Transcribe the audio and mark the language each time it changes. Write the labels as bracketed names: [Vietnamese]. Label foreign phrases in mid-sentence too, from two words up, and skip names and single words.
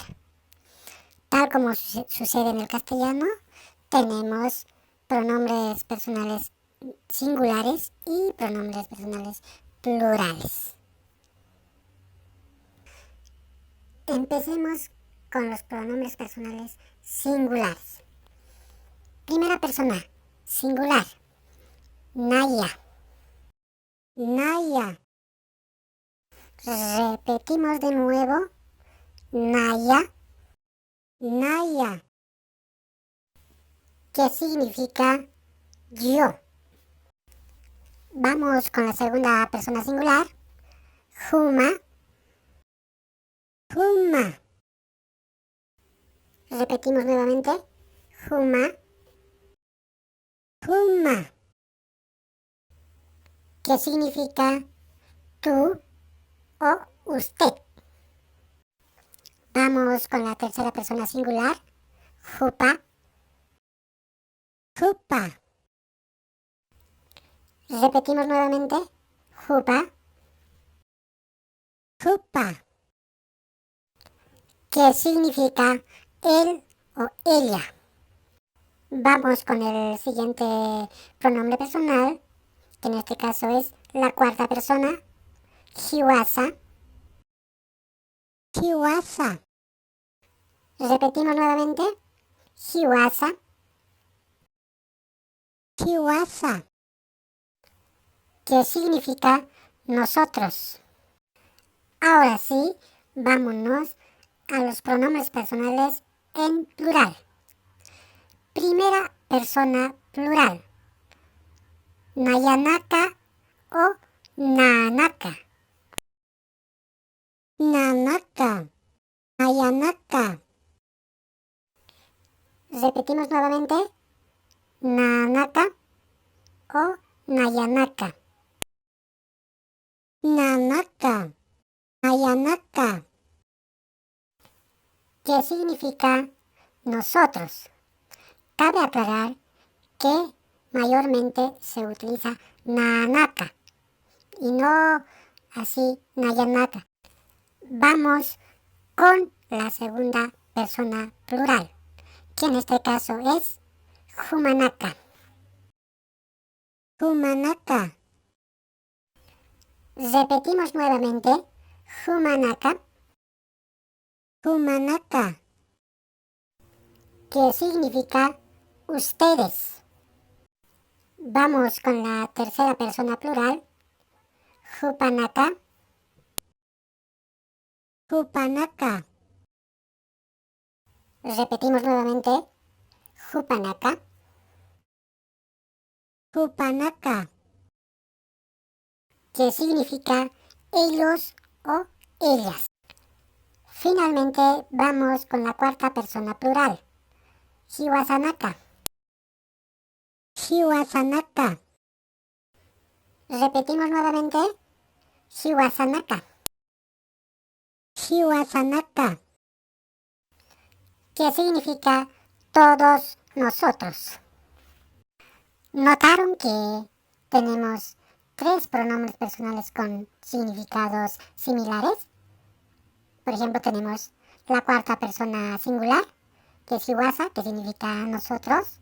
[Spanish] Tal como sucede en el castellano, tenemos pronombres personales singulares y pronombres personales plurales. Empecemos con los pronombres personales singulares. Primera persona, singular, Naya. Naya. Repetimos de nuevo, Naya. Naya, que significa yo. Vamos con la segunda persona singular, Huma. Huma. Repetimos nuevamente, Huma. Huma, que significa tú o usted. Vamos con la tercera persona singular, Jupa. Jupa. Repetimos nuevamente, Jupa. Jupa, que significa él o ella. Vamos con el siguiente pronombre personal, que en este caso es la cuarta persona, Hiwasa. Hiwasa. Repetimos nuevamente, Hiwasa. Hiwasa, que significa nosotros. Ahora sí, vámonos a los pronombres personales en plural. Primera persona plural, Nayanaka o Nanaka. [Aymara] Nanaka. Nayanaka. [Spanish] Repetimos nuevamente, Nanaka o Nayanaka. [Aymara] Nanaka. Nayanaka, [Spanish] que significa nosotros. Cabe aclarar que mayormente se utiliza Nanaka y no así Nayanaka. Vamos con la segunda persona plural, que en este caso es Humanaka. Humanaka. Repetimos nuevamente, Humanaka. Humanaka, que significa ustedes. Vamos con la tercera persona plural, Hupanaka. Hupanaka. Repetimos nuevamente, Hupanaka. Hupanaka, que significa ellos o ellas. Finalmente vamos con la cuarta persona plural, Hiwasanaka. Hiwasanaka. Repetimos nuevamente, Hiwasanaka. Hiwasanaka, que significa todos nosotros. ¿Notaron que tenemos tres pronombres personales con significados similares? Por ejemplo, tenemos la cuarta persona singular, que es Hiwasa, que significa nosotros.